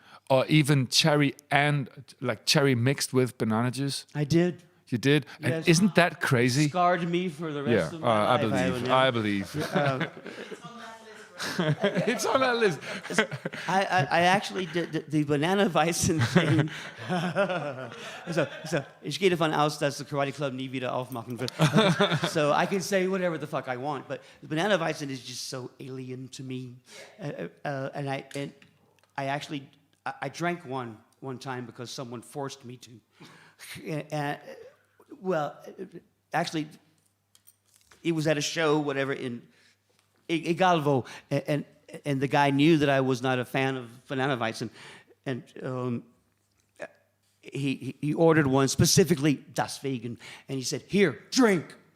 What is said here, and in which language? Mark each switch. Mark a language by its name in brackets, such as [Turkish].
[English] Or even cherry mixed with banana juice? I did. You did? Yes. And isn't that crazy? Scarred me for the rest of my life. I believe. It's on that list. I actually did the Banana Weizen thing. [German] so, ich gehe davon aus, dass der Karate Club nie wieder aufmachen wird. [English] So I can say whatever the fuck I want, but the Banana Weizen is just so alien to me. And I actually drank one time because someone forced me to. Well, actually, it was at a show, whatever, [German] in egal wo, [English] and the guy knew that I was not a fan of Banana Weizen, and he ordered one specifically, [German] deswegen, [English] and he said, "Here, drink."